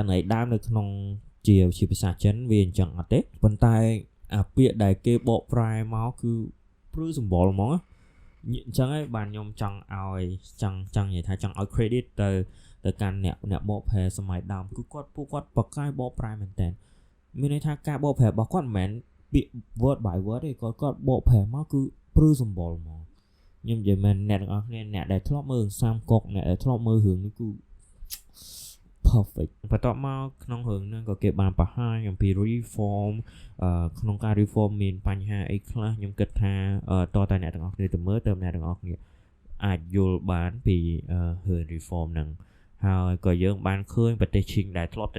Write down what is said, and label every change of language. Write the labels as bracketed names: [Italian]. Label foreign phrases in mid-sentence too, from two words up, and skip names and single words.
[Khmer] ន័យដើមនៅក្នុងជាភាសាចិនវាអញ្ចឹងអត់ទេប៉ុន្តែពាក្យដែលគេបកប្រែមកគឺព្រឺសម្បល់ហ្មងអញ្ចឹងហើយបានខ្ញុំចង់ឲ្យចង់និយាយថាចង់ឲ្យ credit ទៅកាន់អ្នកបកប្រែសម័យដើមគឺពួកគាត់បកកាយបកប្រែមែនតើមានន័យថាការបកប្រែរបស់គាត់មិនមែនពាក្យ [English] word by word [Khmer] ទេគាត់បកប្រែមកគឺព្រឺសម្បល់ហ្មងខ្ញុំនិយាយមែនអ្នកទាំងអស់គ្នាអ្នកដែលធ្លាប់មើលសាមកុកអ្នកដែលធ្លាប់មើលរឿងនេះគឺ perfect បន្ទាប់មកក្នុងរឿងហ្នឹងក៏គេបានបង្ហាញអំពី reform ក្នុងការ reform មានបញ្ហាអីខ្លះខ្ញុំគិតថាតើអ្នកទាំងអស់គ្នាទៅមើលទៅអ្នកទាំងអស់គ្នាអាចយល់បានពីរឿង reform ហ្នឹងហើយក៏យើងបានឃើញប្រទេសឈីងដែលធ្លាប់តែ